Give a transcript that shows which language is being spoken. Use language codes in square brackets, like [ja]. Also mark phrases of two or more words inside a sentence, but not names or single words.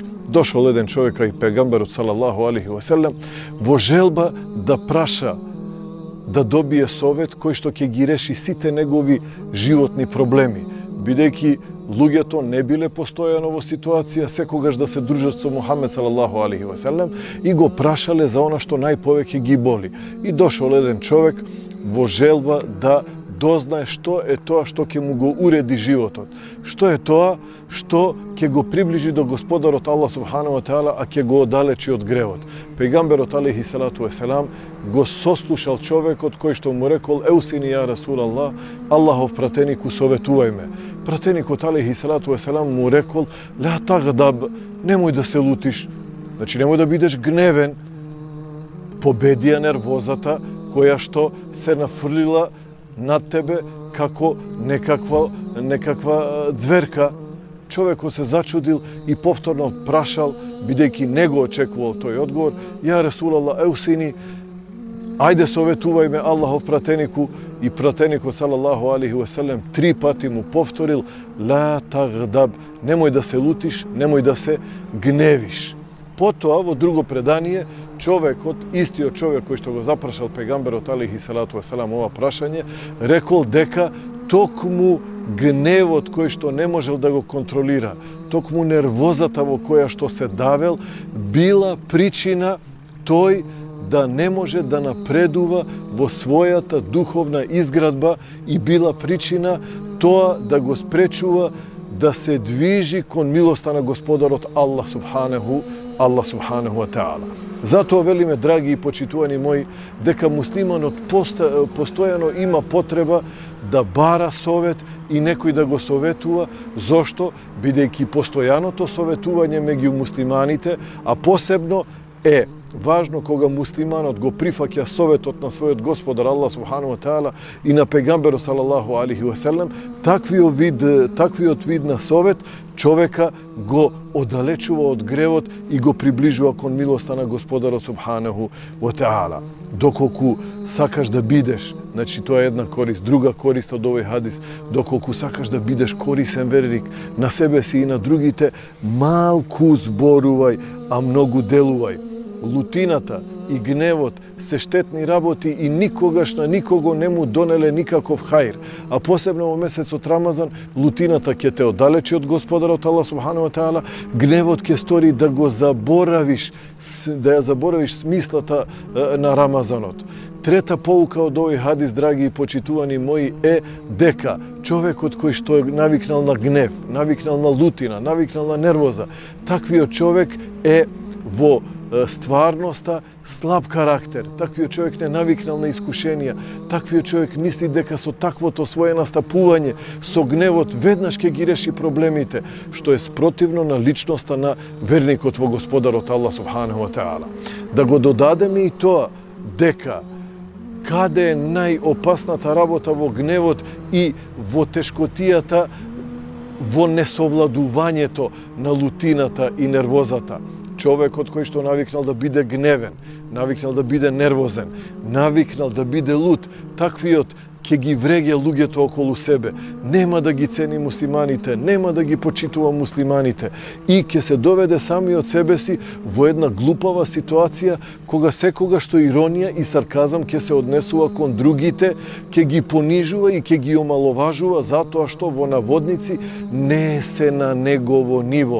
[mk] Дошол еден човек кај пејгамберот [ar] صلى الله عليه وسلم [mk] во желба да праша, да добие совет кој што ќе ги реши сите негови животни проблеми, бидејќи луѓето не биле постојано во ситуација секогаш да се дружат со Мухамед [ar] صلى الله عليه وسلم [mk] и го прашале за она што најповеќе ги боли. И дошол еден човек во желба да дознае што е тоа што ќе му го уреди животот. Што е тоа што ќе го приближи до Господарот Аллах [ar] سبحانه وتعالى, [mk] а ќе го оддалечи од гревот. Пејгамберот [ar] عليه الصلاة والسلام [mk] го сослушал човекот кој што му рекол: [ar] "أوصني يا رسول الله, [mk] Аллахов пратенику, советувај ме." Пратеникот [ar] عليه الصلاة والسلام [mk] му рекол: [ar] "لا تغضب, [mk] немој да се лутиш, значи немој да бидеш гневен." Победи ја нервозата која што се нафрлила над тебе како некаква ѕверка. Човекот се зачудил и повторно прашал, бидејќи не го очекувал тој одговор: [ar] "يا رسول الله أوصني, [mk] ајде советувај ме Аллахов пратенику." И пратеникот [ar] صلى الله عليه وسلم [mk] 3 пати му повторил: [ar] "لا تغضب, [mk] немој да се лутиш, немој да се гневиш." Потоа во друго предание човекот, истиот човек кој што го запрашал пејгамберот [ar] عليه الصلاة والسلام [mk] ова прашање, рекол дека токму гневот кој што не можел да го контролира, токму нервозата во која што се давел, била причина тој да не може да напредува во својата духовна изградба и била причина тоа да го спречува да се движи кон милоста на Господарот Аллах [ar] سبحانه وتعالى. [mk] Затоа велиме, драги и почитувани мои, дека муслиманот постојано има потреба да бара совет и некој да го советува. Зошто? Бидејќи постојаното советување меѓу муслиманите, а посебно е важно кога муслиманот го прифаќа советот на својот Господар Аллах [ar] سبحانه وتعالى [mk] и на пејгамберот [ar] صلى الله عليه وسلم, [mk] таквиот вид на совет човека го оддалечува од гревот и го приближува кон милоста на Господарот [ar] سبحانه وتعالى. [mk] Доколку сакаш да бидеш, значи тоа е една корист, друга корист од овој хадис, доколку сакаш да бидеш корисен верник на себе си и на другите, малку зборувај, а многу делувај. Лутината, и гневот се штетни работи и никогаш на никого не му донеле никаков хајр. А посебно во месецот Рамазан, лутината ќе те оддалечи од Господарот Аллах [ar] سبحانه وتعالى, [mk] гневот ќе стори да го заборавиш, да ја заборавиш смислата на Рамазанот. Трета поука од овој хадис, драги и почитувани мои, е дека човекот кој што е навикнал на гнев, навикнал на лутина, навикнал на нервоза, таквиот човек е во стварноста слаб карактер. Таквиот човек не навикнал на искушенија. Таквиот човек мисли дека со таквото своје настапување, со гневот, веднаш ќе ги реши проблемите, што е спротивно на личноста на верникот во Господарот Аллах [ar] سبحانه وتعالى. [mk] Да го додадеме и тоа дека каде е најопасната работа во гневот и во тешкотијата, во несовладувањето на лутината и нервозата. Човекот кој што навикнал да биде гневен, навикнал да биде нервозен, навикнал да биде лут, таквиот ќе ги вреѓа луѓето околу себе, нема да ги цени муслиманите, нема да ги почитува муслиманите и ќе се доведе сами од себе си во една глупава ситуација кога секогаш што иронија и сарказам ќе се однесува кон другите, ќе ги понижува и ќе ги омаловажува затоа што во наводници не се на негово ниво.